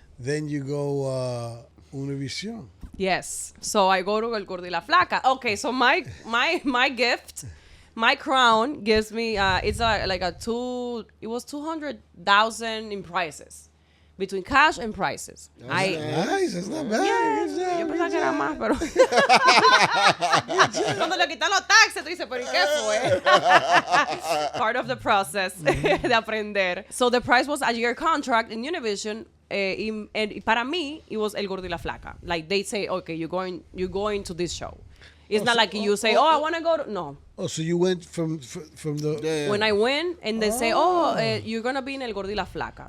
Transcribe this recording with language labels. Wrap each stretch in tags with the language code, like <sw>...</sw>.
<en>Then you go Univision. Yes. So I go to El Gordo y la Flaca. Okay. So my gift, my crown gives me it was 200,000 in prizes. Between cash and prizes. Nice, it's not bad.</en> <es>Yo pensaba que era más, pero cuando le quitan los taxes, tú dices, pero ¿y qué fue?</es> <en>Part of the process</en> <es>de aprender.</es> <en>So the prize was a year contract in Univision, and</en> <es>para mí,</es> <en>it was El Gordo y la Flaca. Like they say, okay, you're going to this show. It's not like you say, I want to go to... No. Oh, so you went from the... Yeah. When I win, and they say, you're going to be in El Gordo y la Flaca.</en>